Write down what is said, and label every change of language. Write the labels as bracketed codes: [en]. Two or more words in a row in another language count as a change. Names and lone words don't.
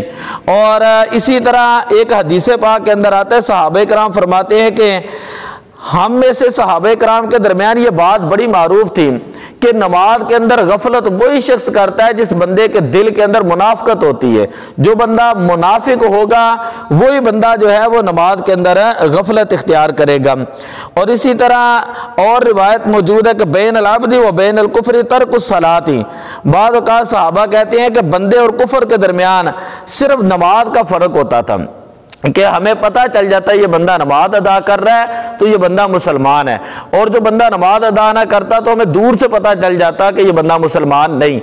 [ur] اور اسی طرح ایک حدیث پاک کے اندر آتا ہے صحابہ کرام فرماتے ہیں کہ ہم میں سے صحابہ کرام کے درمیان یہ بات بڑی معروف تھی کہ نماز کے اندر غفلت وہی شخص کرتا ہے جس بندے کے دل کے اندر منافقت ہوتی ہے۔ جو بندہ منافق ہوگا وہی بندہ جو ہے وہ نماز کے اندر غفلت اختیار کرے گا۔ اور اسی طرح اور روایت موجود ہے کہ [ar] بین العبد و بین الکفر ترک الصلاۃ، [ur] بعض اوقات صحابہ کہتے ہیں کہ بندے اور کفر کے درمیان صرف نماز کا فرق ہوتا تھا کہ ہمیں پتہ چل جاتا ہے یہ بندہ نماز ادا کر رہا ہے تو یہ بندہ مسلمان ہے، اور جو بندہ نماز ادا نہ کرتا تو ہمیں دور سے پتہ چل جاتا کہ یہ بندہ مسلمان نہیں۔